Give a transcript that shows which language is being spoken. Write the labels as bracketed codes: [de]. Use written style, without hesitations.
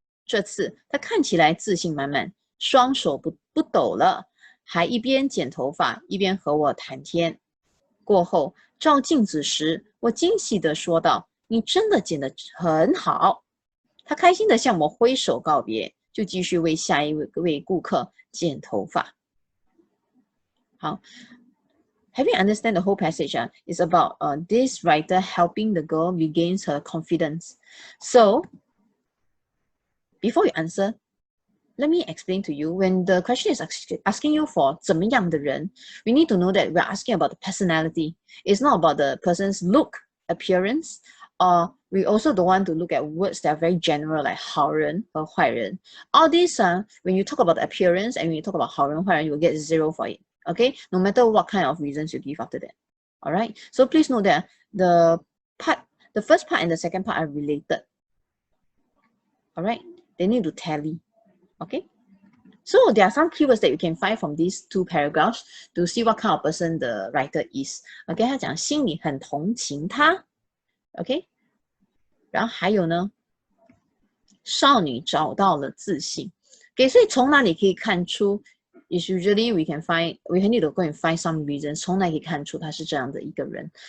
[zh] 这次她看起来自信满满，双手不抖了，还一边剪头发一边和我谈天。过后照镜子时，我惊喜地说道：“你真的剪得很好。” 她开心地向我挥手告别，就继续为下一位顾客剪头发。好。 [en] Having understand the whole passage is about this writer helping the girl regains her confidence. So, before you answer, let me explain to you. When the question is asking you for [zh] 怎么样的人, [en] we need to know that we're asking about the personality. It's not about the person's look, appearance, or we also don't want to look at words that are very general like 好人 or 坏人. All these, when you talk about the appearance and when you talk about 好人坏人, you will get 0 for it. Okay, no matter what kind of reasons you give after that. All right, so please note that the first part and the second part are related. All right, they need to tally. Okay, so there are some keywords that you can find from these 2 paragraphs to see what kind of person the writer is. [zh] Okay, 他讲心里很同情他。Okay, 然后还有呢，少女找到了自信。 Okay, 所以从哪里可以看出？ [en] is usually we need to go and find some reasons [zh] 从哪里可以看出他是这样的一个人。